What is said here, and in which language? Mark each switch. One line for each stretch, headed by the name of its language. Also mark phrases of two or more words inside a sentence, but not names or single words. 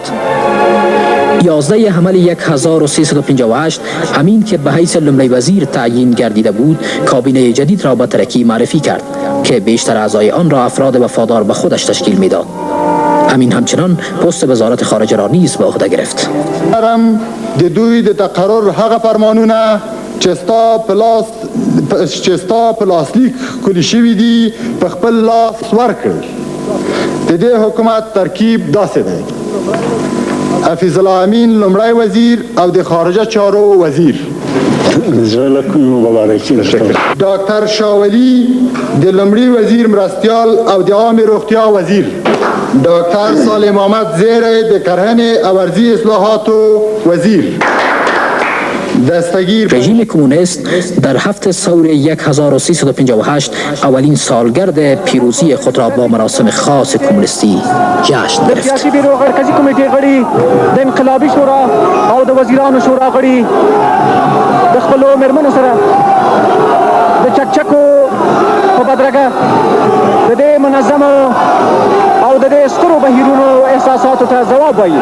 Persian: 11 حمل 1358 امین که به حیث لمړی وزیر تعیین گردیده بود کابینه جدید را به ترکی معرفی کرد که بیشتر اعضای آن را افراد وفادار به خودش تشکیل میداد. امین همچنان پست وزارت خارجه را نیز به عهده گرفت.
Pashto: د دوی د تقرر هغه فرمانونه چې ستا په لاسلیک کلي شوي دي په خپل لاس ورکړل. د دې حکومت ترکیب داسې دی: حفیظ الله امین لومړی وزیر او د خارجه چارو وزیر، ډاکټر شاولی د لومړي وزیر مرستیال او د عامې روغتیا وزیر، ډاکټر صالح محمد زیری د کرهنې او ارضي اصلاحاتو وزیر.
Persian: رژیم کمونیست در هفته ثور 1358 اولین سالگرد پیروزی خود را با مراسم خاص کمونیستی جشن گرفت.
Pashto: سیاسی بیرو مرکزی کمیټې غړي د انقلابی شورا او د وزیرانو شورا غړي د خپلو مېرمنو سره د چکچکو په بدرګه د دې منظمو او د دې سترو بهیرونو احساساتو ته ځواب وایي.